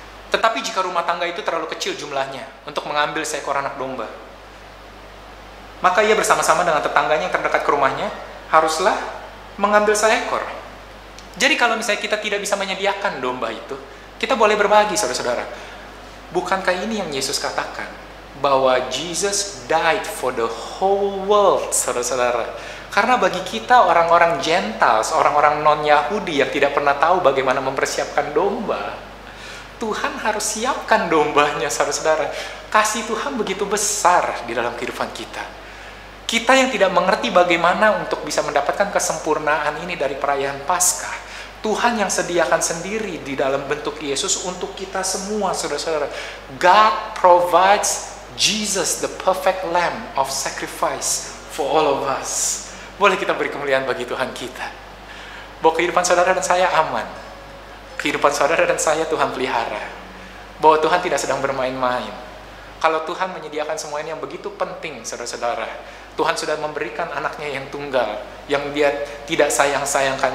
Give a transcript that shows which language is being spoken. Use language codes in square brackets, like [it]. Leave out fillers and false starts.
[id] Tetapi jika rumah tangga itu terlalu kecil jumlahnya untuk mengambil seekor anak domba, maka ia bersama-sama dengan tetangganya yang terdekat ke rumahnya haruslah mengambil seekor. Jadi kalau misalnya kita tidak bisa menyediakan domba itu, kita boleh berbagi, saudara-saudara. Bukankah ini yang Yesus katakan? Bahwa [en] Jesus died for the whole world, [id] saudara-saudara. Karena bagi kita orang-orang Gentiles, orang-orang non-Yahudi yang tidak pernah tahu bagaimana mempersiapkan domba, Tuhan harus siapkan dombanya, saudara-saudara. Kasih Tuhan begitu besar di dalam kehidupan kita. Kita yang tidak mengerti bagaimana untuk bisa mendapatkan kesempurnaan ini dari perayaan Paskah, Tuhan yang sediakan sendiri di dalam bentuk Yesus untuk kita semua, saudara-saudara. [en] God provides Jesus, the perfect lamb of sacrifice for all of us. [id] Boleh kita beri kemuliaan bagi Tuhan kita. Bahwa kehidupan saudara dan saya aman. Kehidupan saudara dan saya Tuhan pelihara. Bahwa Tuhan tidak sedang bermain-main. Kalau Tuhan menyediakan semua ini yang begitu penting, saudara-saudara. Tuhan sudah memberikan anaknya yang tunggal, yang dia tidak sayang-sayangkan.